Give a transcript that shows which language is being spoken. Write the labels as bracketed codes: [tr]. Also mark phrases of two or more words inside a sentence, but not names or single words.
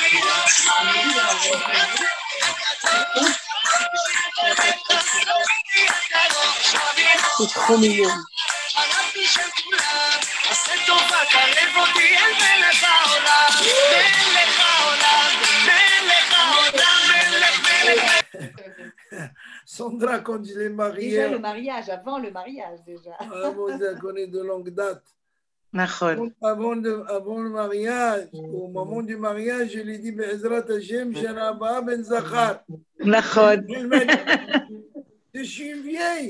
[he] תיקחו מיליון. הרבי של כולם, עשה טובה, קרב אותי אל מלך העולם, מלך העולם, מלך העולם, מלך. [fr] Sandra, quand je l'ai mariée. Déjà le mariage, avant le mariage déjà. Ah, vous la connaissez de longue date. [he] נכון. [fr] Avant le mariage, au moment du mariage, je lui ai dit, [he] בעזרת השם, שנה הבאה בן זכר. נכון. [fr] Elle m'a dit, je suis vieille.